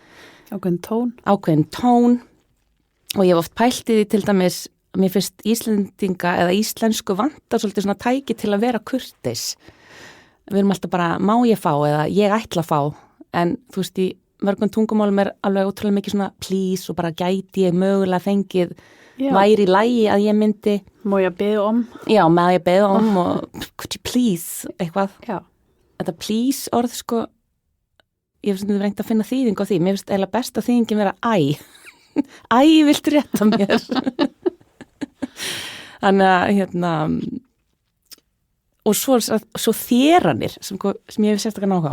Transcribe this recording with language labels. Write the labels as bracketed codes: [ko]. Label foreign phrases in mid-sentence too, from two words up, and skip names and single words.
[is] Ákveðin tón og ég hef oft pælt í því til dæmis mér finnst Íslendinga eða íslensku vantar svolítið svona tæki til að vera kurteis. Við erum alltaf bara má ég fá eða ég ætla að fá en þú veist í mörgum tungumálum er alveg ótrúlega mikið svona please og bara gæti ég mögulega fengið væri í lagi að ég myndi [da] Má ég beða om? [is] Já, [da] má ég beða om [is] og [en] could you please [is] eitthvað. Já. Þetta please orð sko ég finnst að reynda að finna þýðing á því. Mér finnst eiginlega besta þýðingin vera æ. Æ, viltu rétta mér? Þannig að og svo þéranir sem ég hef sérstaklega náhuga á.